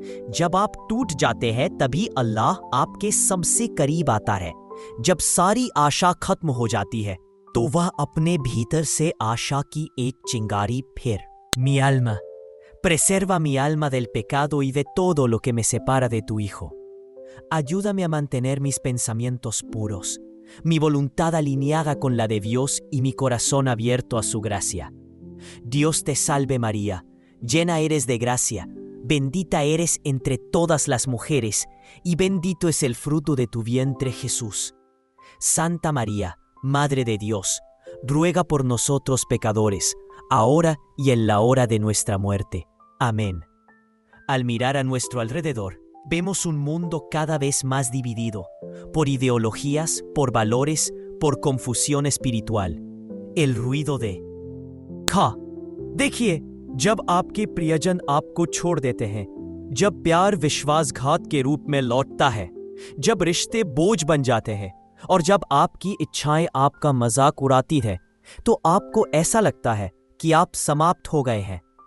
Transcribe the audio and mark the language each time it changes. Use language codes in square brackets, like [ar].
[hi] जब आप टूट जाते हैं तभी अल्लाह आपके सबसे करीब आता है। जब सारी आशा खत्म हो जाती है तो वह अपने भीतर से आशा की एक चिंगारी फिर [es] Mi alma, preserva mi alma del pecado y de todo lo que me separa de tu Hijo. Ayúdame a mantener mis pensamientos puros, mi voluntad alineada con la de Dios y mi corazón abierto a su gracia. Dios te salve María, llena eres de gracia, bendita eres entre todas las mujeres, y bendito es el fruto de tu vientre Jesús. Santa María, Madre de Dios, ruega por nosotros pecadores, ahora y en la hora de nuestra muerte. Amén. Al mirar a nuestro alrededor, vemos un mundo cada vez más dividido, por ideologías, por valores, por confusión espiritual. El ruido de [hi] देखिए, जब आपके प्रियजन आपको छोड़ देते हैं, जब प्यार विश्वासघात के रूप में लौटता है, जब रिश्ते बोझ बन जाते हैं और जब आपकी इच्छाएं आपका मजाक उड़ाती है, तो आपको ऐसा लगता है कि आप समाप्त हो गए हैं।